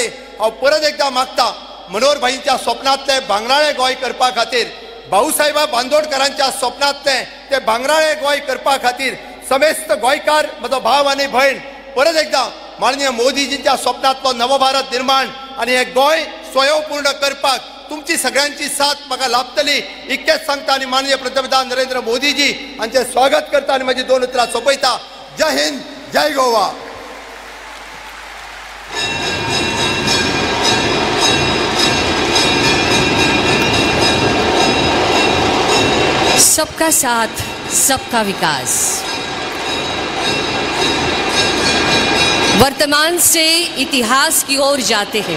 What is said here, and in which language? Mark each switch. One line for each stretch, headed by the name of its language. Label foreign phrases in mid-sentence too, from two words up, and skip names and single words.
Konkani: हांव परत एकदा मागता, मनोहर भाईंच्या स्वप्नांतले भांगराळे गोंय करपा खातीर, भाऊसाहेब बांदोडकरांच्या स्वप्नांतले ते भांगराळे गोंय करपा खातीर समेस्त गोंयकार म्हजो भाव आनी भयण परत एकदा माननीय मोदीजींच्या स्वप्नातलो नवभारत निर्माण आणि हे गोंय स्वयंपूर्ण करपाक तुमची सगळ्यांची साथ म्हाका लाभतली इतकेंच सांगता आणि माननीय पंतप्रधान नरेंद्र मोदीजी हांचे स्वागत करता आणि म्हजी 2 उतरां सोंपयता.
Hindi: जय हिंद, जय गोवा. सबका साथ, सबका विकास. वर्तमान से इतिहास की ओर जाते हैं.